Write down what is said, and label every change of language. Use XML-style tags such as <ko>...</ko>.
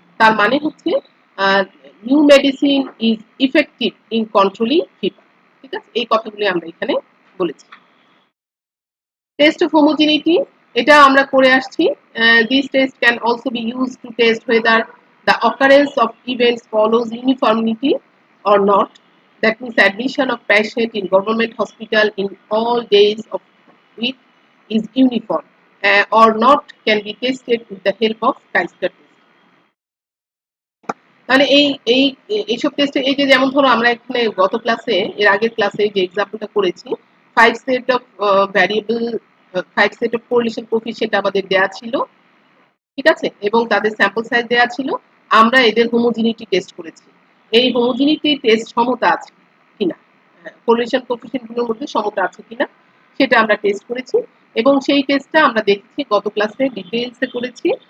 <bn>তার মানে হচ্ছে</bn> <en>New medicine is effective in controlling fever.</en> <bn>ঠিক আছে, এই কথাগুলি আমরা এখানে বলেছি। টেস্ট অফ হোমোজিনিটি, এটা আমরা করে আসছি।</bn> <en>This test can also be use to test whether the occurrence of events follows uniformity or not. That means admission of patient in government hospital in all days of week is uniform or not can be tested with the help of Chi-Square test.</en> <bn>তাহলে এইসব টেস্টে এই যে যেমন ধরো আমরা এখানে গত ক্লাসে এর আগের ক্লাসে যে এক্সাম্পলটা করেছি, 5 set of variable, 5 set of correlation coefficient আমাদের দেয়া ছিল, ঠিক আছে, এবং তাদের স্যাম্পল সাইজ দেয়া ছিল। আমরা এদের হোমোজিনিটি টেস্ট করেছি। এই হোমোজিনিটি টেস্ট সমতা আছে কিনা, কোরিলেশন কোএফিশিয়েন্ট গুলোর মধ্যে সমতা আছে কিনা সেটা আমরা টেস্ট করেছি, এবং সেই টেস্টটা আমরা দেখেছি গত ক্লাসে ডিটেইলসে করেছি।</bn>